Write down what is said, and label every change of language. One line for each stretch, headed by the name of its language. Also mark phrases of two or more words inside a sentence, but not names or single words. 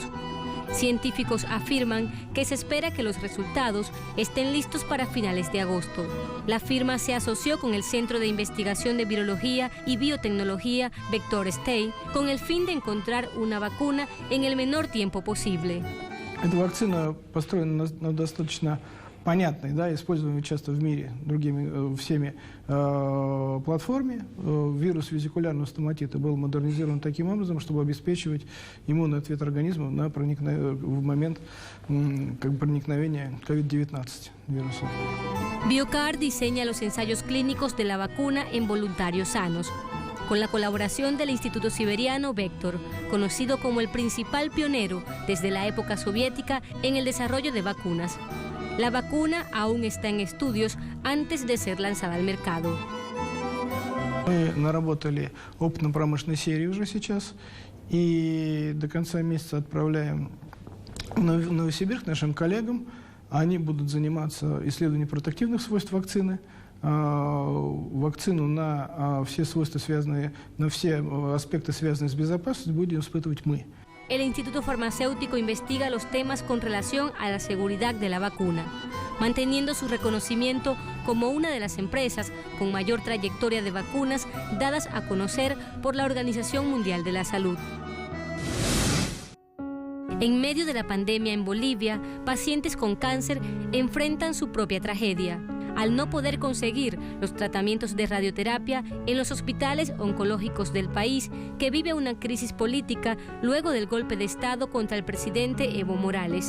Spanish: Científicos afirman que se espera que los resultados estén listos para finales de agosto. La firma se asoció con el Centro de Investigación de Virología y Biotecnología Vector Stay con el fin de encontrar una vacuna en el menor tiempo posible.
Russian: Эта вакцина построена на достаточно понятной, используемой часто в мире всеми платформе. Вирус везикулярного стоматита был модернизирован таким образом, чтобы обеспечивать иммунный ответ организма в момент проникновения COVID-19 вируса.
Spanish: Biokar diseña los ensayos clínicos de la vacuna en voluntarios sanos, con la colaboración del Instituto Siberiano Vector, conocido como el principal pionero desde la época soviética en el desarrollo de vacunas. La vacuna aún está en estudios antes de ser lanzada al mercado.
Russian: Мы наработали опытно-промышленной серии уже сейчас, и до конца месяца отправляем в Новосибирск нашим коллегам. Они будут заниматься исследованием протективных свойств вакцины. Вакцину на все свойства, связанные, на все аспекты, связанные с безопасностью, будем испытывать мы.
Spanish: El Instituto Farmacéutico investiga los temas con relación a la seguridad de la vacuna, manteniendo su reconocimiento como una de las empresas con mayor trayectoria de vacunas dadas a conocer por la Organización Mundial de la Salud. En medio de la pandemia en Bolivia, pacientes con cáncer enfrentan su propia tragedia al no poder conseguir los tratamientos de radioterapia en los hospitales oncológicos del país, que vive una crisis política luego del golpe de Estado contra el presidente Evo Morales.